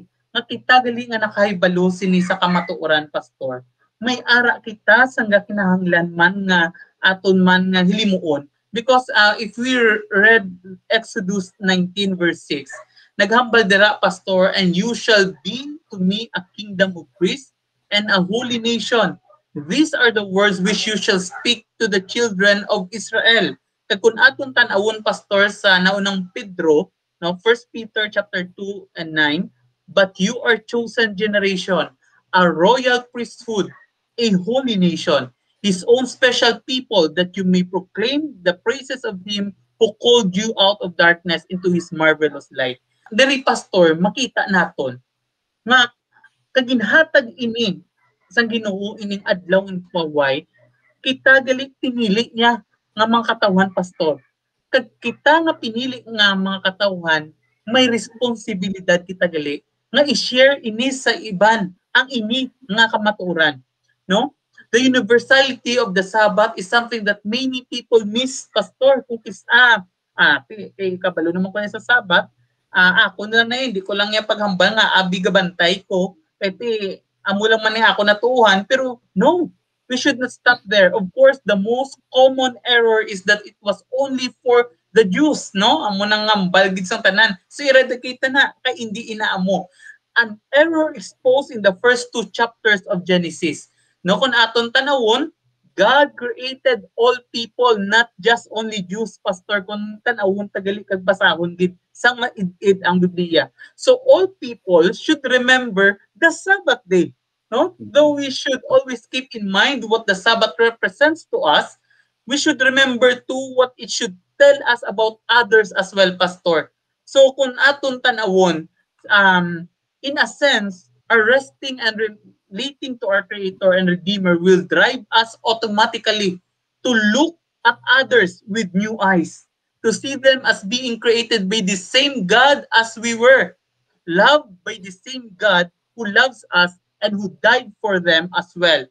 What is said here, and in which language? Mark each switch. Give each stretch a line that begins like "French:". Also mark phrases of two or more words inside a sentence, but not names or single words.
Hiligaynon: Nga kita gali nga nakahibalo sini sa kamatuoran pastor. May ara kita sangga kinahanglan man nga aton man nga hilimuon.
English: Because if we read Exodus 19 verse 6,
Hiligaynon: naghambal dira pastor,
English: and you shall be to me a kingdom of priests and a holy nation. These are the words which you shall speak to the children of Israel.
Hiligaynon: Kag kun aton tan-awon pastor sa naunang Pedro, no,
English: 1 Peter chapter 2 and 9, but you are chosen generation, a royal priesthood, a holy nation, His own special people, that you may proclaim the praises of Him who called you out of darkness into His marvelous light.
Hiligaynon: Dari pastor, makita naton nga kaginhatag ini sang Ginoo ining adlaw ng paway, kita gali pinili niya nga mga katawan pastor. Kag kita nga pinili nga mga katawan, may responsibilidad kita gali nga i-share ini sa iban ang ini nga kamaturan, no?
English: The universality of the Sabbath is something that many people miss, pastor.
Hiligaynon: Kung kabalo naman ko na sa Sabbath, ako na hindi ko lang yung paghambal nga, abi gabantay ko, kasi amo lang man ako natuhan, pero no,
English: we should not stop there. Of course, the most common error is that it was only for the Jews, no?
Hiligaynon: Amo nang ngambal gid sang tanan. So eradicate na kay hindi inaamo.
English: An error exposed in the first 2 chapters of Genesis.
Hiligaynon: No, kung aton tanawon,
English: God created all people, not just only Jews, pastor.
Hiligaynon: Kung tanawon tagali kag basahon gid sang maid-id ang Biblia.
English: So all people should remember the Sabbath day. No? Though we should always keep in mind what the Sabbath represents to us, we should remember too what it should tell us about others as well, pastor.
Hiligaynon: So kung aton tanawon,
English: in a sense, our resting and relating to our Creator and Redeemer will drive us automatically to look at others with new eyes, to see them as being created by the same God as we were, loved by the same God who loves us and who died for them as well.